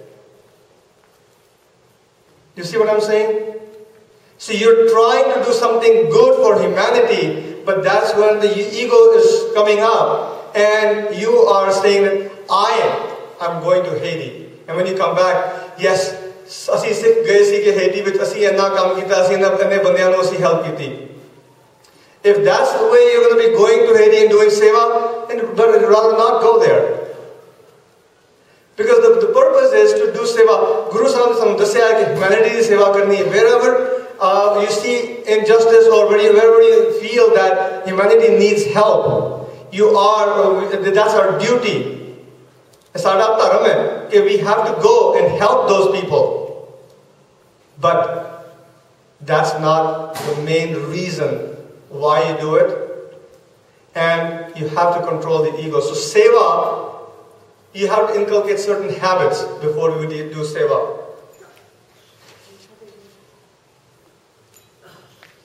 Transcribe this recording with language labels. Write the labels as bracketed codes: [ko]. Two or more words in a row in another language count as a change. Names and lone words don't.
[en] You see what I'm saying? See, you're trying to do something good for humanity, but that's when the ego is coming up, and you are saying that I'm going to Haiti. And when you come back, yes, [pa] ਅਸੀਂ ਸਿੱਖ ਗਏ ਸੀ ਕਿ ਹੇਟੀ ਵਿੱਚ ਅਸੀਂ ਇੰਨਾ ਕੰਮ ਕੀਤਾ, ਅਸੀਂ ਇੰਨੇ ਬੰਦਿਆਂ ਨੂੰ ਅਸੀਂ help ਕੀਤੀ. [en] If that's the way you're going to be going to Haiti and doing seva, then rather not go there. Because the purpose is to do seva. [pa] Guru Sahib ने ਦੱਸਿਆ कि humanity ਦੀ सेवा करनी है. [en] Wherever you see injustice or wherever you feel that humanity needs help, that's our duty. [pa] ਸਾਡਾ ਧਰਮ ਹੈ ਕਿ [en] we have to go and help those people. But that's not the main reason why you do it. And you have to control the ego. So seva, you have to inculcate certain habits before you do seva.